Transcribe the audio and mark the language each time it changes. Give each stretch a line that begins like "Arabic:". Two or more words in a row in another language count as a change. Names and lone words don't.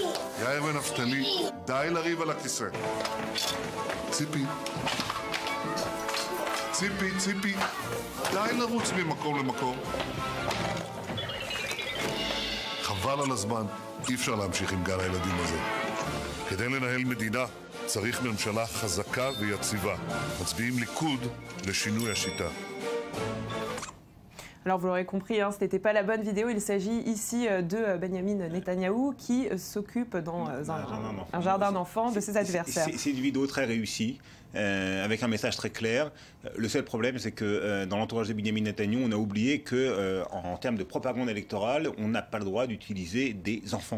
Hebrew: יאיר ונפתלי, די לריב על הכיסא. ציפי, די לרוץ ממקום למקום. חבל על הזמן, אי אפשר להמשיך עם גל הילדים הזה. כדי לנהל מדינה, צריך ממשלה חזקה ויציבה. מצביעים ליכוד לשינוי השיטה.
French: Alors vous l'aurez compris, ce n'était pas la bonne vidéo. Il s'agit ici de Benjamin Netanyahou qui s'occupe dans un jardin d'enfants de ses adversaires. C'est une vidéo très réussie, avec un message très clair. Le seul problème, c'est que dans l'entourage de Benjamin Netanyahou, on a oublié qu'en termes de propagande électorale, on n'a pas le droit d'utiliser des enfants.